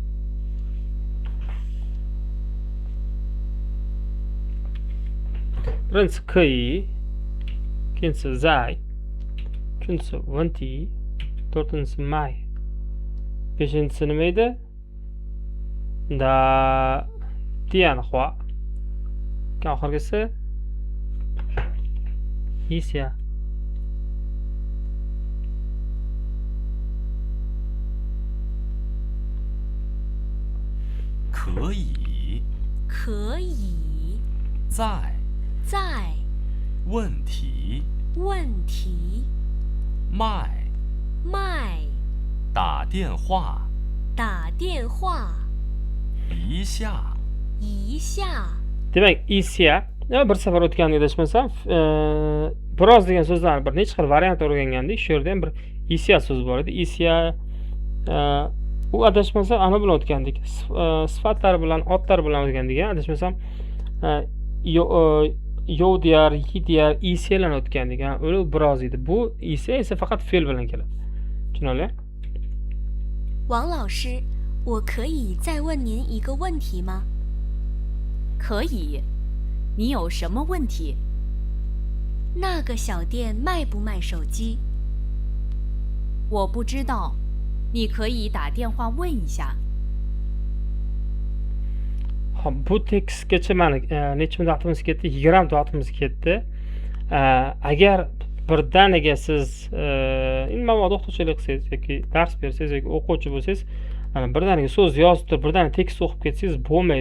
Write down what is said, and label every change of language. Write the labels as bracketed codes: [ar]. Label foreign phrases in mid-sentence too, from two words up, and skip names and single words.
[uz] birinchisi qiy ikkinchisi zay uchinchisi vanti to'rtinchisi may beshinchisi nima edi [zh] 打电话 [uz] oxirgisi isya [zh] 可以可以在在问题问题卖卖打电话打电话一下一下 [uz] demak isya Bir safar o'tganda adashmasam, biroz degan so'zlarni bir necha xil variant o'rgangandik. Shu yerda ham bir isya so'zi bor edi. Isya u adashmasam ana bilan o'tgandik. Sifatlar bilan, otlar bilan o'tgandik. Adashmasam, yovdiyar, yidiyar, isyalar o'tgandik. Uni biroz edi. Bu isya esa faqat fe'l bilan keladi. Tushunarli? [zh] 王老师，我可以再问您一个问题吗？可以，你有什么问题？那个小店卖不卖手机？我不知道，你可以打电话问一下。 [uz] Hop, bu tekstgacha mana necha minut vaqtimiz ketdi? 20 minut vaqtimiz ketdi. Agar birdaniga siz mabodo o'qituvchilik qilsangiz yoki dars bersangiz yoki o'quvchi bo'lsangiz, mana birdaniga so'z yozib turib, birdaniga tekst o'qib ketsangiz bo'lmaydi.